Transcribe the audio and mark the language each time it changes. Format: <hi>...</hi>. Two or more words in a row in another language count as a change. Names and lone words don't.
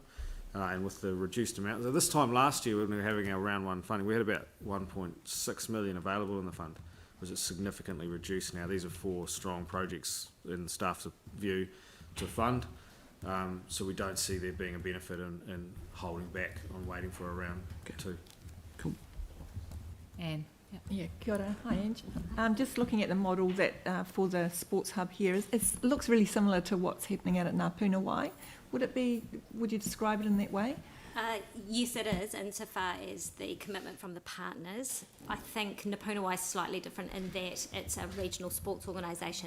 <en>And with the reduced amount, so this time last year when we were having our round 1 funding, we had about 1.6 million available in the fund, which is significantly reduced now. These are 4 strong projects in the staff's view to fund. So we don't see there being a benefit in holding back on waiting for a round 2. Cool. Anne. Yep. Yeah,</en> <mi>kia ora. Hi,</mi> <en>Ange. Just looking at the model that for the sports hub here, it looks really similar to what's happening out at Ngā Wai. Would you describe it in that way? Yes, it is, insofar as the commitment from the partners. I think Ngā Wai is slightly different in that it's a regional sports organisation.</en>